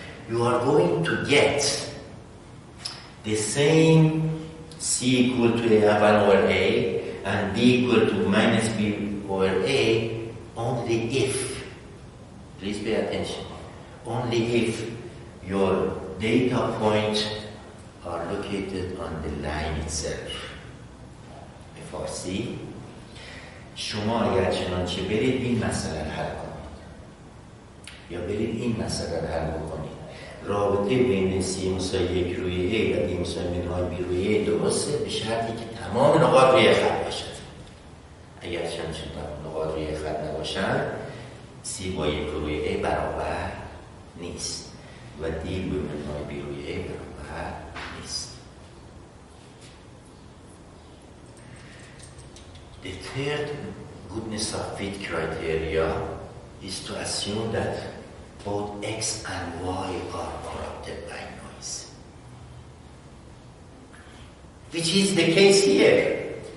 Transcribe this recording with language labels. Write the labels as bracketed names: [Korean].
[English] You are going to get the same C equal to A1 over A and B equal to minus B over A only if, please pay attention, only if your data points are located on the line itself. [Persian] FRC شما اگر چنانچه برید این مسئله رو حل کنید یا برید این مسئله رو حل بکنید رابطه بین C مساوی 1 روی A و D مساوی منهای B روی A درسته به شرطی که تمام نقاط روی خط باشد. اگر چنانچه نقاط روی خط نباشند C با 1 روی A برابر نیست و D روی منهای B روی A برابر نیست. [English] The third goodness of fit criteria is to assume that both X and Y are corrupted by noise, which is the case here.